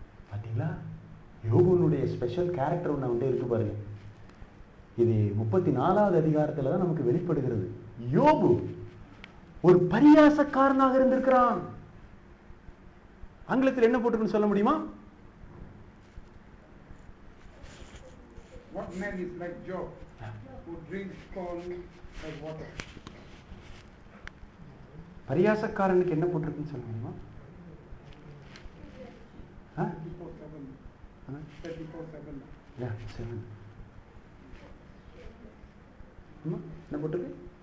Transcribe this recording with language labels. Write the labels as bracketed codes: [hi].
[ta] பார்த்தீங்களா, யோபுனுடைய special character ஒன்று வந்து இருக்கு பாருங்க. இது 34வது அதிகாரத்துல தான் நமக்கு வெளிப்படுகிறது. யோபு ஒரு பரியாசக்காரனாக இருந்திருக்கிறான். ஆங்கிலத்தில் என்ன போட்டுருக்குன்னு சொல்ல முடியுமா? [en] What man is like Job, who drinks scorn as water? [ta] பரியாசக்காரனுக்கு என்ன போட்டிருக்குன்னு சொல்ல முடியுமா? 34:7. [en] Yeah, 7. [ta] என்ன போட்டிருக்கு?